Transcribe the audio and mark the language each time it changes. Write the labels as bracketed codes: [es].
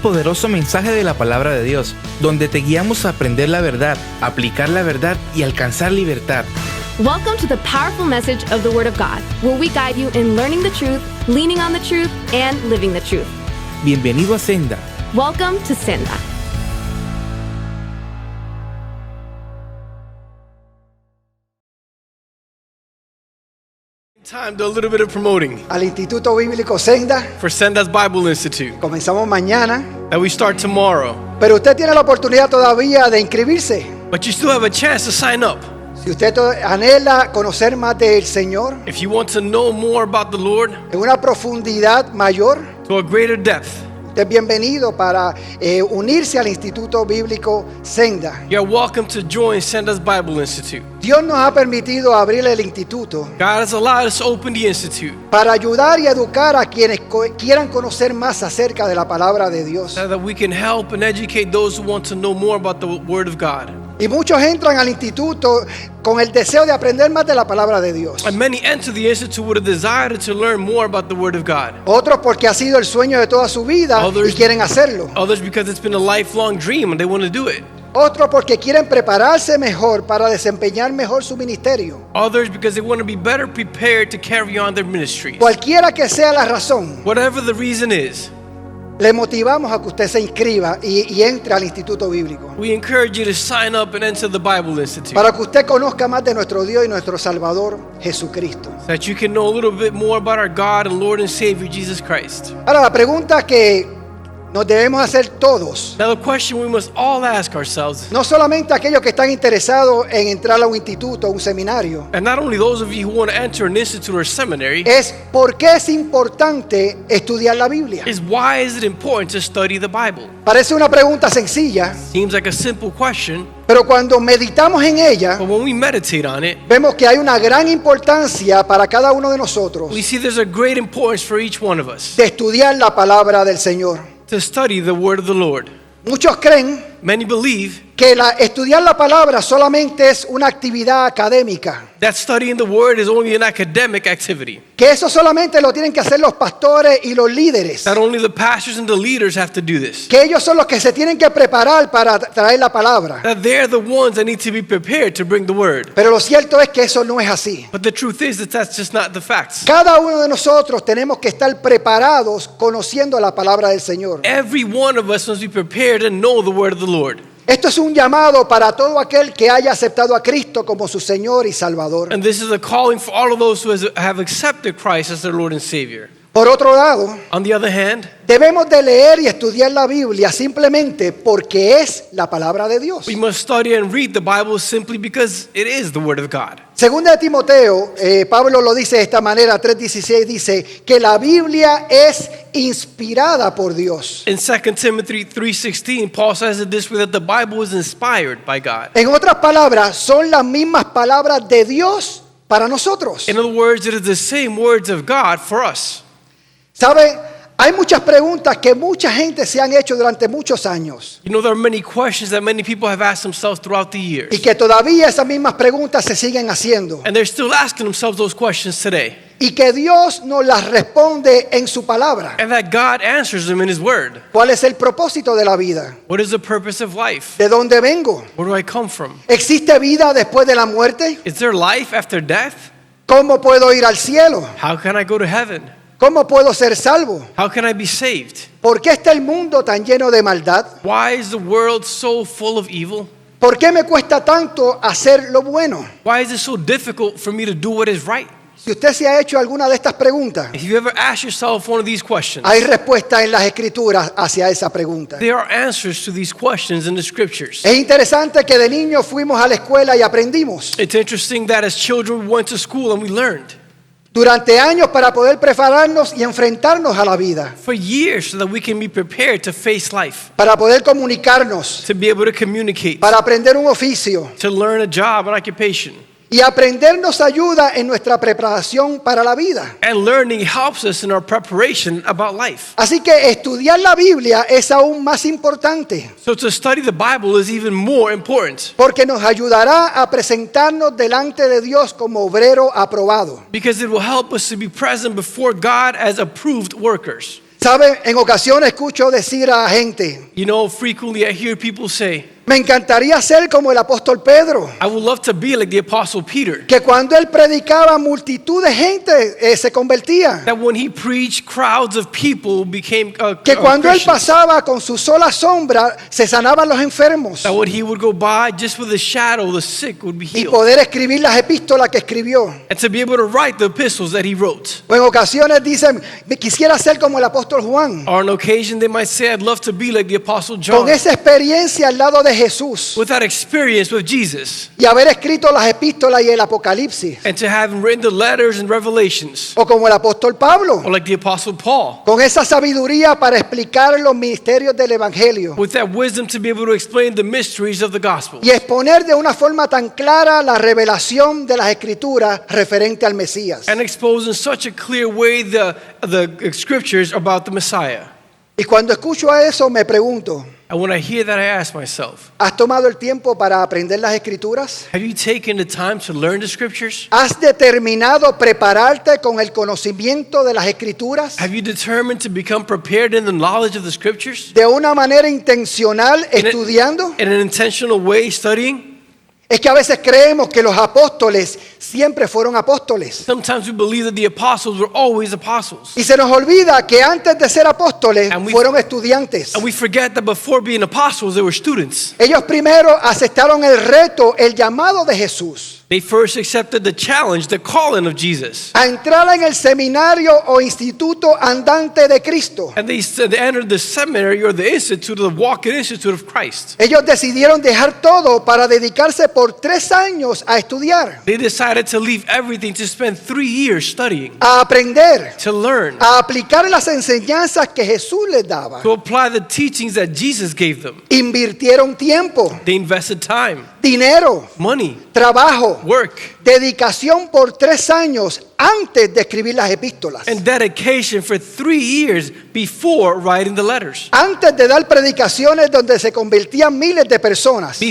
[es] Poderoso mensaje de la palabra de Dios, donde te guiamos a aprender la verdad, aplicar la verdad y alcanzar libertad. [en] Welcome to the powerful message of the Word of God, where we guide you in learning the truth, leaning on the truth, and living the truth. [es] Bienvenido a Senda. [en] Welcome to Senda. Time to do a little bit of promoting [es] Al Instituto Bíblico Senda. [en] for Senda's Bible Institute [es] Comenzamos mañana, [en] that we start tomorrow. [es] pero usted tiene la oportunidad todavía de inscribirse. [en] But you still have a chance to sign up. [es] Si usted anhela conocer más del Señor [en] If you want to know more about the Lord [es] en una profundidad mayor, [en] to a greater depth, [es] usted es bienvenido para unirse al Instituto Bíblico Senda. [en] you're welcome to join Senda's Bible Institute. [es] Dios nos ha permitido abrir el instituto [en] God has allowed us to open the institute [es] para ayudar y educar a quienes quieran conocer más acerca de la palabra de Dios. [en] so that we can help and educate those who want to know more about the Word of God. [es] Y muchos entran al instituto con el deseo de aprender más de la palabra de Dios. [en] And many enter the institute with a desire to learn more about the Word of God. [es] Otros porque ha sido el sueño de toda su vida y [en] Others- [es] quieren hacerlo. [en] Others because it's been a lifelong dream and they want to do it. [es] Otros porque quieren prepararse mejor para desempeñar mejor su ministerio. [en] Others because they want to be better prepared to carry on their ministries. [es] Cualquiera que sea la razón, [en] Whatever the reason is, [es] le motivamos a que usted se inscriba y entre al Instituto Bíblico. [en] we encourage you to sign up and enter the Bible Institute [es] Para que usted conozca más de nuestro Dios y nuestro Salvador Jesucristo. [en] so that you can know a little bit more about our God and Lord and Savior Jesus Christ. [es] Ahora, la pregunta que nos debemos hacer todos, [en] Now the question we must all ask ourselves, [es] no solamente aquellos que están interesados en entrar a un instituto, a un seminario, [en] and not only those of you who want to enter an institute or seminary, [es] es ¿por qué es importante estudiar la Biblia? [en] is why is it important to study the Bible? [es] Parece una pregunta sencilla, [en] Seems like a simple question, [es] pero cuando meditamos en ella, [en] but when we meditate on it, [es] vemos que hay una gran importancia para cada uno de nosotros [en] we see there's a great importance for each one of us [es] de estudiar la palabra del Señor. [en] to study the Word of the Lord. [es] Muchos creen [en] Many believe [es] que estudiar la palabra solamente es una actividad académica, [en] that studying the Word is only an academic activity, [es] que eso solamente lo tienen que hacer los pastores y los líderes, [en] that only the pastors and the leaders have to do this, [es] que ellos son los que se tienen que preparar para traer la palabra. [en] that they're the ones that need to be prepared to bring the Word. [es] Pero lo cierto es que eso no es así. [en] But the truth is that that's just not the facts. [es] Cada uno de nosotros tenemos que estar preparados conociendo la palabra del Señor. [en] Every one of us must be prepared and know the Word of the Lord. [es] Esto es un llamado para todo aquel que haya aceptado a Cristo como su Señor y Salvador. [en] And this is a calling for all of those who have accepted Christ as their Lord and Savior. [es] Por otro lado, [en] On the other hand, [es] debemos de leer y estudiar la Biblia simplemente porque es la palabra de Dios. [en] we must study and read the Bible simply because it is the Word of God. [es] Segunda de Timoteo, Pablo lo dice de esta manera, 3:16 dice que la Biblia es inspirada por Dios. [en] In 2 Timothy 3:16, Paul says it this way, that the Bible is inspired by God. [es] En otras palabras, son las mismas palabras de Dios para nosotros. [en] In other words, it is the same words of God for us. [es] ¿Sabe? Hay muchas preguntas que mucha gente se han hecho durante muchos años [en] You know, there are many questions that many people have asked themselves throughout the years. [es] y que todavía esas mismas preguntas se siguen haciendo [en] And they're still asking themselves those questions today. [es] y que Dios nos las responde en su palabra. [en] And that God answers them in His Word. [es] ¿Cuál es el propósito de la vida? [en] What is the purpose of life? [es] ¿De dónde vengo? [en] Where do I come from? [es] ¿Existe vida después de la muerte? [en] Is there life after death? [es] ¿Cómo puedo ir al cielo? [en] How can I go to heaven? [es] ¿Cómo puedo ser salvo? [en] How can I be saved? [es] ¿Por qué está el mundo tan lleno de maldad? [en] Why is the world so full of evil? [es] ¿Por qué me cuesta tanto hacer lo bueno? [en] Why is it so difficult for me to do what is right? [es] Si usted se ha hecho alguna de estas preguntas, [en] If you ever ask yourself one of these questions, [es] hay respuesta en las escrituras hacia esa pregunta. [en] there are answers to these questions in the scriptures. [es] Es interesante que de niños fuimos a la escuela y aprendimos [en] It's interesting that as children we went to school and we learned [es] durante años para poder prepararnos y enfrentarnos a la vida, [en] for years so that we can be prepared to face life, [es] para poder comunicarnos, [en] to be able to communicate, [es] para aprender un oficio. [en] to learn a job, an occupation. [es] Y aprender nos ayuda en nuestra preparación para la vida. [en] And learning helps us in our preparation about life. [es] Así que estudiar la Biblia es aún más importante [en] So to study the Bible is even more important [es] porque nos ayudará a presentarnos delante de Dios como obrero aprobado. [en] because it will help us to be present before God as approved workers. [es] ¿Sabe? En ocasiones escucho decir a gente, [en] You know, frequently I hear people say, [es] me encantaría ser como el apóstol Pedro, [en] I would love to be like the Apostle Peter. [es] que cuando él predicaba multitud de gente se convertía. [en] That when he preached, crowds of people became [es] Que cuando él [en] Christians. [es] pasaba con su sola sombra, se sanaban los enfermos. [en] That when he would go by, just with a shadow, the sick would be [es] Y [en] healed. [es] poder escribir las epístolas que escribió. [en] And to be able to write the epistles that he wrote. [es] O en ocasiones dicen, "Me quisiera ser como el apóstol Juan. [en] Or on occasion, they might say, I'd love to be like the Apostle John. [es] Con esa experiencia al lado de Jesús [en] With that experience with Jesus. [es] y haber escrito las epístolas y el Apocalipsis. [en] And to have written the letters and revelations. [es] O como el apóstol Pablo, [en] Or like the Apostle Paul. [es] con esa sabiduría para explicar los misterios del Evangelio [en] With that wisdom to be able to explain the mysteries of the gospel. [es] y exponer de una forma tan clara la revelación de las Escrituras referente al Mesías. [en] And expose in such a clear way the scriptures about the Messiah. [es] Y cuando escucho a eso me pregunto, [en] And when I hear that, I ask myself, [es] ¿has tomado el tiempo para aprender las Escrituras? [en] have you taken the time to learn the scriptures? [es] ¿Has determinado prepararte con el conocimiento de las Escrituras [en] Have you determined to become prepared in the knowledge of the scriptures? [es] de una manera intencional estudiando? [en] In an intentional way, studying? [es] Es que a veces creemos que los apóstoles siempre fueron apóstoles. [en] Sometimes we believe that the apostles were always apostles. [es] Y se nos olvida que antes de ser apóstoles [en] And we- [es] fueron estudiantes. [en] And we forget that before being apostles, they were students. [es] Ellos primero aceptaron el reto, el llamado de Jesús, [en] They first accepted the challenge, the calling of Jesus. [es] a entrar en el seminario o instituto andante de Cristo. [en] And they entered the seminary or the institute, the walking institute of Christ. [es] Ellos decidieron dejar todo para dedicarse por 3 años a estudiar, [en] They decided to leave everything to spend 3 years studying, [es] a aprender, [en] to learn, [es] a aplicar las enseñanzas que Jesús les daba. [en] to apply the teachings that Jesus gave them. [es] Invirtieron tiempo, [en] They invested time, [es] dinero, [en] money, [es] trabajo, [en] work, [es] dedicación por 3 años antes de escribir las epístolas. [en] and dedication for 3 years before writing the letters. [es] Antes de dar predicaciones donde se convertían miles de personas.